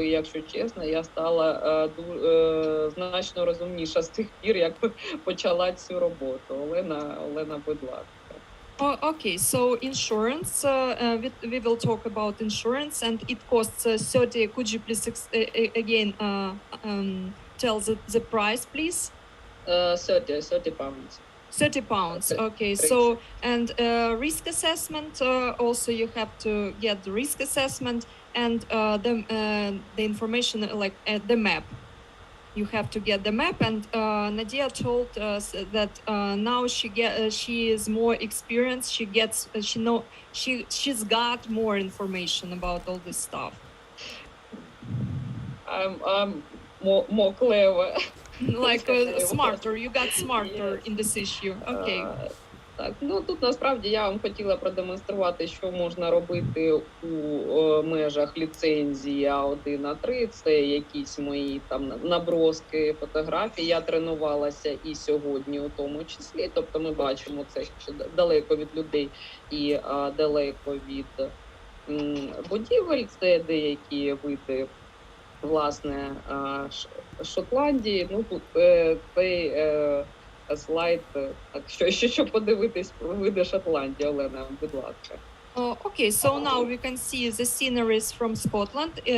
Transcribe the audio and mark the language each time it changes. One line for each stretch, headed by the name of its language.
Ukrainian: І, якщо чесно, я стала значно розумніша з тих пір, як почала цю роботу. Олена, будь ласка.
English: Okay, so insurance, we will talk about insurance, and it costs 30. Could you please again tell the price, please? 30 pounds. 30 pounds. Okay, so and risk assessment. Also, you have to get the risk assessment and the information like the map. You have to get the map, and Nadia told us that now she is more experienced. She's got more information about all this stuff. I'm more clever. Like smarter. You got smarter in this issue. Okay.
Ukrainian: Так, тут насправді я вам хотіла продемонструвати, що можна робити у межах ліцензії А1, А3. Це якісь мої там наброски фотографій. Я тренувалася і сьогодні у тому числі. Тобто ми бачимо це ще далеко від людей і далеко від будівель. Це деякі види, власне, Шотландії. Тут цей слайд, так, щоб подивитись про види Шотландії, Олена, будь ласка.
English: Okay, so now we can see the sceneries from Scotland.